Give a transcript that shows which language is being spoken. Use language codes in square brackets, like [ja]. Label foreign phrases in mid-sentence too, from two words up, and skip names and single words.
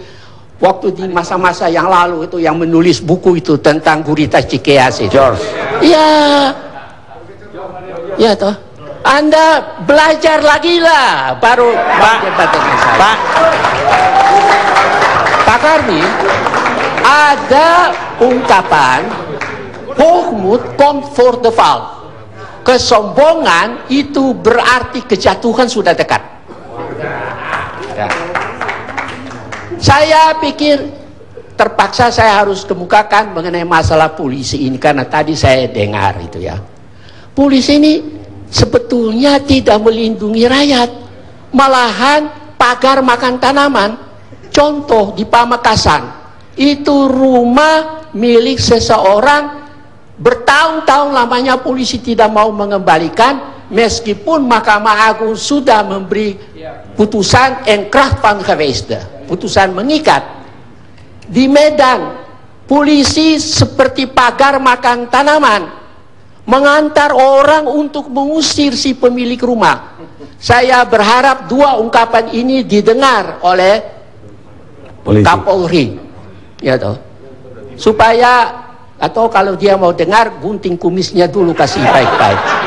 [id] Waktu di masa-masa yang lalu itu yang menulis buku itu tentang Gurita Cikeas itu. George. Iya. Ya toh. Anda belajar lagi lah baru debat dengan saya. Pak Karni, ada ungkapan [nl] hoogmoed komt voor de val. [id] Kesombongan itu berarti kejatuhan sudah dekat. Ya. Saya pikir terpaksa saya harus kemukakan mengenai masalah polisi ini karena tadi saya dengar itu ya. Polisi ini sebetulnya tidak melindungi rakyat. malahan pagar makan tanaman. Contoh di Pamekasan, itu rumah milik seseorang, bertahun-tahun lamanya polisi tidak mau mengembalikan, meskipun Mahkamah Agung sudah memberi putusan [nl] enkracht van geweest, [id] putusan mengikat. Di Medan, polisi seperti pagar makan tanaman, mengantar orang untuk mengusir si pemilik rumah. Saya berharap dua ungkapan ini didengar oleh Kapolri, ya toh, supaya, atau kalau dia mau dengar, gunting kumisnya dulu, kasih baik-baik.